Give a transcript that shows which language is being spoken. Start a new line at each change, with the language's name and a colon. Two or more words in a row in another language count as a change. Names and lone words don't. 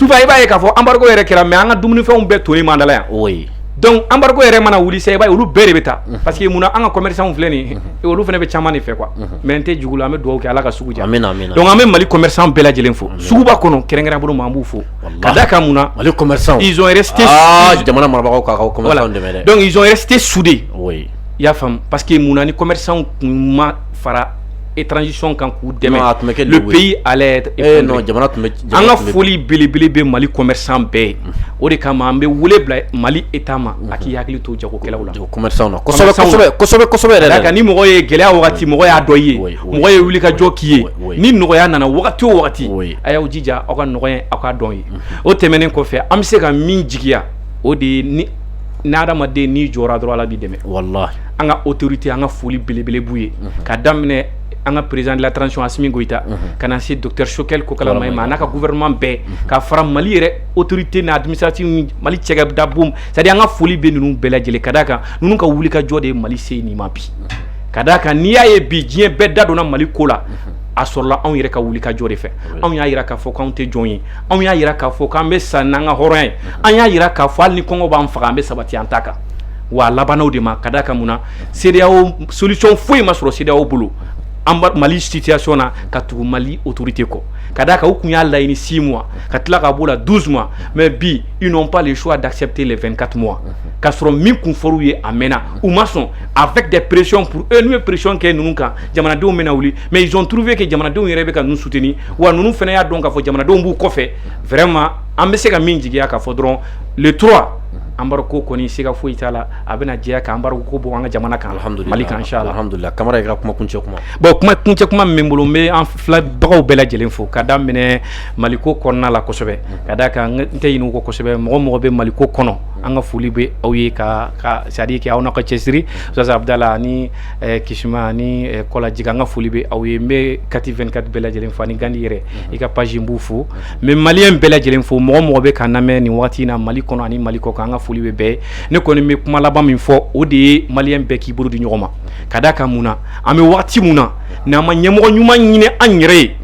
Bambara: souvent i b'a ye k'a fɔ embargo yɛrɛ kɛra mais an ka dumunifɛnw bɛɛ tonne m'an dala yan donc embargo yɛrɛ mana wuli sisan i b'a ye olu bɛɛ de bɛ taa
French: parce que
Bambara: munna an ka commerçants filɛ nin ye olu fana bɛ caman de fɛ quoi mais n tɛ jugu la an bɛ dugawu kɛ Ala ka sugu diya donc an bɛ Mali commerçants bɛɛ lajɛlen fo suguba kɔnɔ kɛrɛnkɛrɛnnen bolo ma an b'u fo ka d'a kan munna Mali commerçants
French: ils ont resté
Bambara: jamana marabagaw k'a commerçants dɛmɛ dɛ
French: donc ils ont resté soudés
Bambara: i y'a faamu
French: parce que
Bambara: munna ni commerçants kun ma fara transition kan k'u dɛmɛ
French: le pays allait être effondré
Bambara: an ka foli belebele bɛ Mali commerçant bɛɛ o de kama an bɛ wele bila Mali état ma a k'i hakili to jagokɛlaw la commerçants na kosɛbɛ yɛrɛ la ni mɔgɔ ye gɛlɛya wagati mɔgɔ y'a dɔ ye mɔgɔ ye wuli ka jɔ k'i ye ni nɔgɔya nana wagati o wagati a y'aw jija aw ka nɔgɔya aw ka dɔn ye o tɛmɛnen kɔfɛ an bɛ se ka min jigiya o de ye ni adamaden n'i jɔra dɔrɔn Ala b'i dɛmɛ wallahi an ka autorité an ka foli belebele b'u ye ka daminɛ an ka
French: président de la transition
Bambara: Assimi Goïta ka na se docteur Choguel Kokala Maïma n'a ka gouvernement bɛɛ ka fara Mali yɛrɛ autorité na administration Mali cɛkɛda boom c'est-à-dire an ka foli bɛ ninnu bɛɛ lajɛlen ka d'a kan ninnu ka wuli ka jɔ de ye Mali se nin ma bi ka d'a kan n'i y'a ye bi diɲɛ bɛɛ da donna Mali ko la a sɔrɔla anw yɛrɛ ka wuli ka jɔ de fɛ anw y'a yira k'a fɔ k'anw tɛ jɔn ye anw y'a yira k'a fɔ k'an bɛ sa n'an ka hɔrɔnya ye an y'a yira k'a fɔ hali ni kɔngɔ b'an faga an bɛ sabati an ta kan wa labannaw de ma ka d'a kan mun na CEDEAO solution foyi ma sɔrɔ CEDEAO bolo Mali situation na ka tugu Mali autorité kɔ ka d'a kan u kun y'a laɲini 6 mois ka tila ka b'o la 12 mois mais bi
French: ils n'ont pas le choix d'accepter les 24 mois
Bambara: k'a sɔrɔ min kun fɔr'u ye a mɛnna u ma sɔn
French: avec des pressions pour eux
Bambara: n'u ye pression kɛ ninnu kan jamanadenw bɛna wuli mais ils ont trouvé que jamanadenw yɛrɛ bɛ ka ninnu soutenir wa ninnu fana y'a dɔn k'a fɔ jamanadenw b'u kɔfɛ vraiment an bɛ se ka min jigiya k'a fɔ dɔrɔn le 3 embargo kɔni siga foyi t'a la a bɛna jɛya ka embargo ko bɔ an ka jamana kan Mali kan inchallah alhamdulillah Camara i ka kuma kuncɛ kuma bon kuma kuncɛ kuma min bɛ bolo n bɛ an filɛbagaw bɛɛ lajɛlen fo ka daminɛ Mali ko kɔnɔna la kosɛbɛ ka d'a kan n tɛ ɲinɛ o kɔ kosɛbɛ mɔgɔ bɛ Mali ko kɔnɔ an ka foli bɛ aw ye ka
French: c'est à dire que
Bambara: aw n'a ka cɛsiri Ustaz Abdala ani Kisuma ani Kɔla Jiga an ka foli bɛ aw ye n bɛ Kati 24 bɛɛ lajɛlen fo ani Gandi yɛrɛ i ka page n b'u fo mais maliyɛn bɛɛ lajɛlen fo mɔgɔ bɛ k'an lamɛn nin wagati in na Mali kɔnɔ ani Mali kɔ kan an ka foli bɛ bɛɛ ne kɔni bɛ kuma laban min fɔ o de ye maliyɛn bɛɛ k'i bolo di ɲɔgɔn ma ka d'a kan mun na an bɛ wagati mun na n'an ma ɲɛmɔgɔ ɲuman ɲini an yɛrɛ ye